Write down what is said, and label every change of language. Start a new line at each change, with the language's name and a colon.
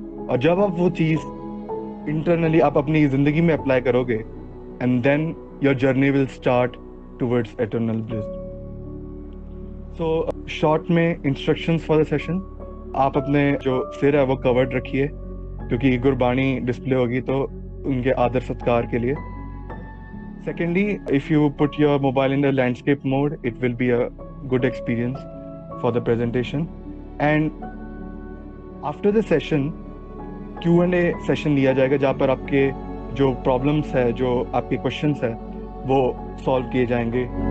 Hindi: और जब आप वो चीज इंटरनली आप अपनी जिंदगी में अप्लाई करोगे,
English: And then your journey will start towards eternal bliss.
Hindi: So short में
English: instructions for the session,
Hindi: आप अपने जो सिर है वो कवर्ड रखिए, क्योंकि गुरबाणी डिस्प्ले होगी तो उनके आदर सत्कार के लिए।
English: Secondly, if you put your mobile in the landscape mode, it will be a good experience for the presentation. And after the session, Q&A session
Hindi: लिया जाएगा, जहाँ पर आपके जो problems है, जो आपके questions है, वो solve किए जाएंगे।